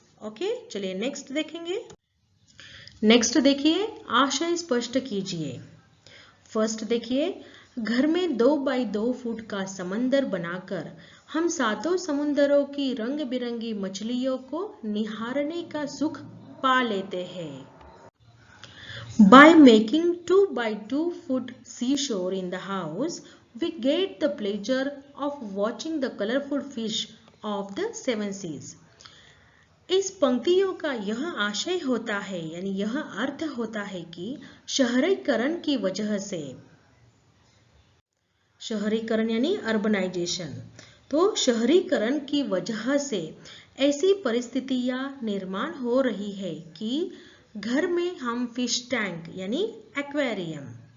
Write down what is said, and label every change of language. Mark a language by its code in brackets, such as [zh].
[hi] Okay, चलिए next देखेंगे। Next देखिए, आशय स्पष्ट कीजिए। फर्स्ट देखिए, घर में 2 बाई 2 फुट का समंदर बनाकर हम 7 समुंदरों की रंग बिरंगी मछलियों को निहारने का सुख पा लेते हैं। [en] By making 2 by 2 foot seashore in the house, we get the pleasure of watching the colorful fish of the 7 seas. [hi] इस पंक्तियों का यह आशय होता है यानी यह अर्थ होता है कि शहरीकरण की वजह से, शहरीकरण यानी अर्बनाइजेशन, तो शहरीकरण की वजह से ऐसी परिस्थितियां निर्माण हो रही है कि घर में हम फिश टैंक यानी एक्वेरियम,